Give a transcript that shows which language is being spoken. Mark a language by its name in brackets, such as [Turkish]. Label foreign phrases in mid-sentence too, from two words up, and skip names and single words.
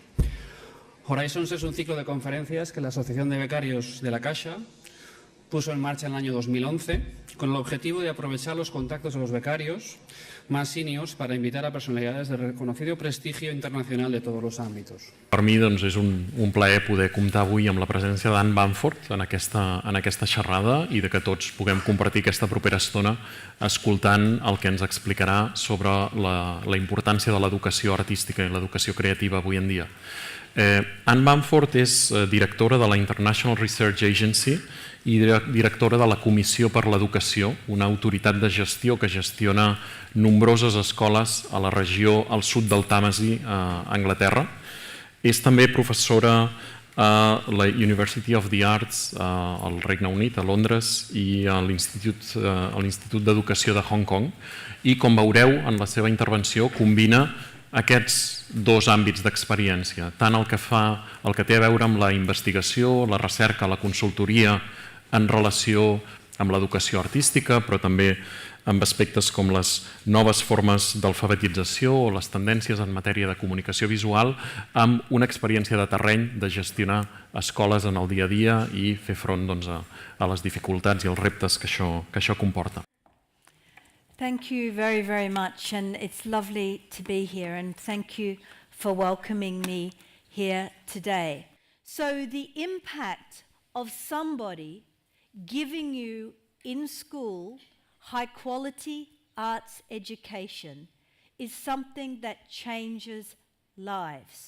[Spanish] Horizons es un ciclo de conferencias que la Asociación de Becarios de la Caixa puso en marcha en el año 2011 con el objetivo de aprovechar los contactos de los becarios más seniors para invitar a personalidades de reconocido prestigio internacional de todos los ámbitos. [Catalan] Per mi doncs, és un plaer poder comptar avui amb la presència d'en Bamford en aquesta xerrada i de que tots puguem compartir aquesta propera estona escoltant el que ens explicarà sobre la importància de l'educació artística i l'educació creativa avui en dia. Anne Bamford és directora de la International Research Agency i directora de la Comissió per l'Educació, una autoritat de gestió que gestiona nombroses escoles a la regió al sud del Tàmesi, a Anglaterra. És també professora a la University of the Arts al Regne Unit, a Londres, i a l'Institut d'Educació de Hong Kong. I, com veureu en la seva intervenció, combina aquests dos àmbits d'experiència, tant el que té a veure amb la investigació, la recerca, la consultoria en relació amb l'educació artística, però també amb aspectes com les noves formes d'alfabetització o les tendències en matèria de comunicació visual, amb una experiència de terreny de gestionar escoles en el dia a dia i fer front a les dificultats i els reptes que això comporta. [English] Thank you very, very much, and it's lovely to be here, and thank you for welcoming me here today. So the impact of somebody giving you in school high quality arts education is something that changes lives.